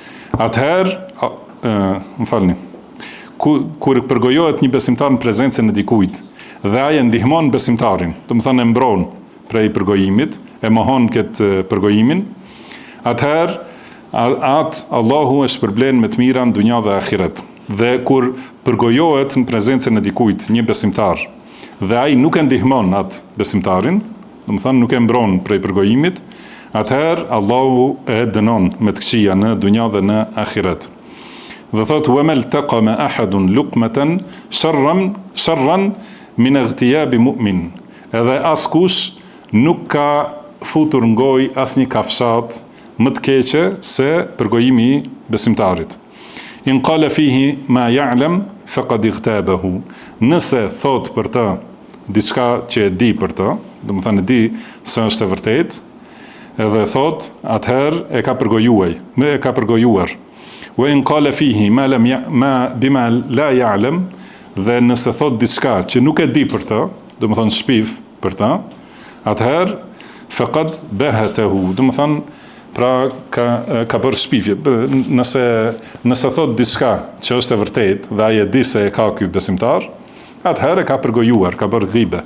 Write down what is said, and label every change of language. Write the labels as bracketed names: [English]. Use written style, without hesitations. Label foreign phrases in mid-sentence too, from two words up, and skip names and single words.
[Albanian] atëherë, kur përgojohet një besimtar në prezencën e dikujt dhe ai e ndihmon besimtarin, do të thënë e mbron prej përgojimit, e mohon këtë përgojimin, atëherë atë Allahu e shpërblen me të mira në dunja dhe ahiret. Dhe kur përgojohet në prezencën e dikujt një besimtar dhe ai nuk e ndihmon atë besimtarin, do të thënë nuk e mbron prej përgojimit, atëherë Allahu e dënon me të këqija në dunja dhe në ahiret. Dhe thotë [Arabic] وما التقم أحد لقمة شرا من اغتياب مؤمن. [Albanian] Edhe askush nuk ka futur në gojë asnjë kafshat më të keqe se përgojimi i besimtarit. [Arabic] إن قال فيه ما يعلم فقد اغتابه. [Albanian] Nëse thot për të diçka që e di për të, do të thënë e di se është e vërtetë, edhe thot, atëherë e ka përgojuar. [Arabic] وإن قال فيه ما بما لا يعلم, [Albanian] dhe nëse thot diçka që nuk e di për të, do të thënë shpif për të, atëherë [Arabic] فقد بهته, [Albanian] do të thënë pra ka bërë shpifje. Nëse thot diçka që është e vërtetë dhe ai e di se e ka ky besimtar, atëherë e ka përgojuar, ka bërë ghibe.